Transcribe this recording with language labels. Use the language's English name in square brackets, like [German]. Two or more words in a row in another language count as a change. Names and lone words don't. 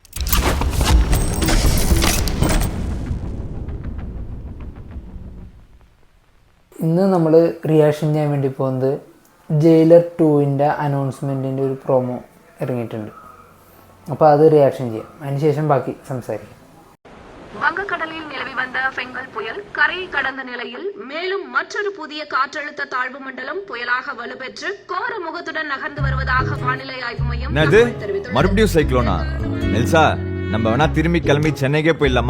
[Malayalam] ഇന്ന് നമ്മൾ റിയാക്ഷൻ ചെയ്യാൻ വേണ്ടി പോകുന്നത് ജയിലർ 2ൻ്റെ അനൗൺസ്മെൻറ്റിൻ്റെ ഒരു പ്രൊമോ ഇറങ്ങിയിട്ടുണ്ട്. അപ്പോൾ അത് റിയാക്ഷൻ ചെയ്യാം, അതിനുശേഷം ബാക്കി സംസാരിക്കാം. [Tamil] வங்கக்கடலில் நிலவி வந்த ஃபெங்கல் புயல் கரையை கடந்த நிலையில் மேலும் மற்றொரு புதிய காற்றழுத்த தாழ்வு மண்டலம் புயலாக வலுப்பெற்று கோர முகத்துடன் நகர்ந்து வருவதாக வானிலை ஆய்வு மையம் தெரிவித்துள்ளது. மறுபடியும் சைக்ளோனா? நெல்சா, நம்ம வேணா திரும்பி கிளம்பி சென்னைக்கே போயிடலாமா?